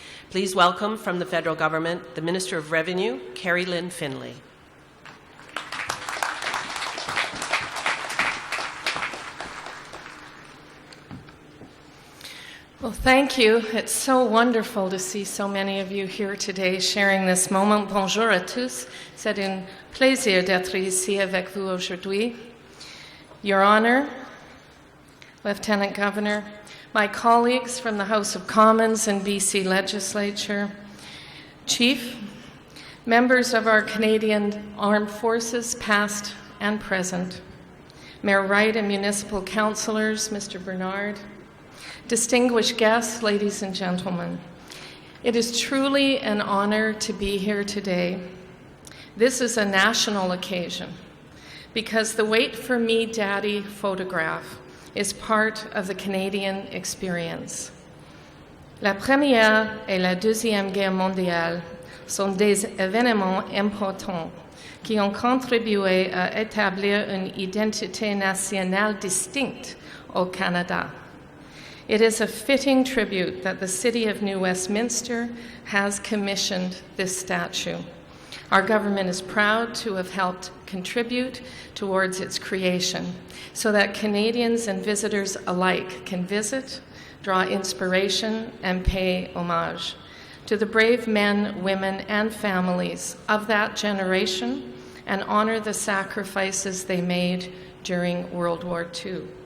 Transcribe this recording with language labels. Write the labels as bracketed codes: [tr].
[en] Please welcome from the federal government the Minister of Revenue, Carrie Lynn Finlay. Well, thank you. It's so wonderful to see so many of you here today sharing this moment. [fr] Bonjour à tous. C'est un plaisir d'être ici avec vous aujourd'hui. [en] Your Honor, Lieutenant Governor, my colleagues from the House of Commons and BC Legislature, Chief, members of our Canadian Armed Forces, past and present, Mayor Wright and municipal councillors, Mr. Bernard, distinguished guests, ladies and gentlemen, it is truly an honor to be here today. This is a national occasion because the Wait For Me, Daddy photograph is part of the Canadian experience. [fr] La Première et la Deuxième Guerre mondiale sont des événements importants qui ont contribué à établir une identité nationale distincte au Canada. [en] It is a fitting tribute that the City of New Westminster has commissioned this statue. Our government is proud to have helped contribute towards its creation so that Canadians and visitors alike can visit, draw inspiration, and pay homage to the brave men, women, and families of that generation and honor the sacrifices they made during World War II.